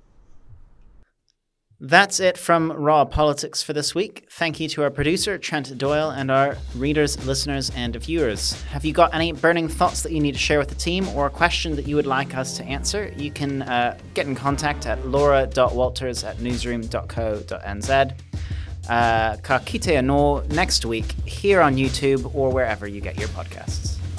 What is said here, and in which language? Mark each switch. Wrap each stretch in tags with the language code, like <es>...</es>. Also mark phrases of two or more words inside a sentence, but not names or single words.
<en>That's it from Raw Politics for this week. Thank you to our producer, Trent Doyle, and our readers, listeners, and viewers. Have you got any burning thoughts that you need to share with the team or a question that you would like us to answer? You can get in contact at laura.walters@newsroom.co.nz.</en> <mi>Ka kite anō</mi> <en>next week here on YouTube or wherever you get your podcasts.</en>